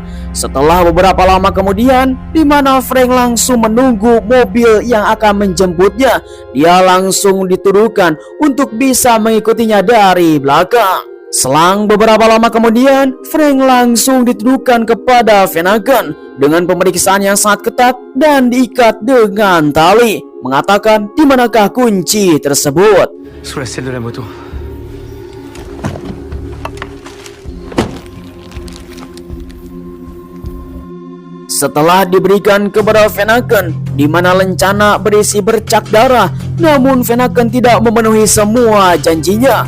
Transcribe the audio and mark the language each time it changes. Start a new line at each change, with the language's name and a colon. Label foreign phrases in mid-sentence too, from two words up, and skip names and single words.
Indonesian: Setelah beberapa lama kemudian, di mana Frank langsung menunggu mobil yang akan menjemputnya, dia langsung dituduhkan untuk bisa mengikutinya dari belakang. Selang beberapa lama kemudian, Frank langsung dituduhkan kepada Vanaken dengan pemeriksaan yang sangat ketat dan diikat dengan tali, mengatakan di manakah kunci tersebut.
French: Sous la selle de la moto.
Indonesian: Setelah diberikan kepada Vanaken, di mana lencana berisi bercak darah, namun Vanaken tidak memenuhi semua janjinya.